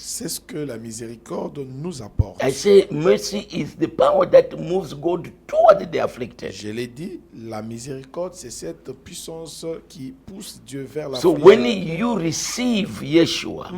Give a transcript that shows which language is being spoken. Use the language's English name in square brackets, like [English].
[French] C'est ce que la miséricorde nous apporte. [English] I say mercy is the power that moves God toward the afflicted. [French] Je l'ai dit, la miséricorde, c'est cette puissance qui pousse Dieu vers la [English] So when you receive Yeshua,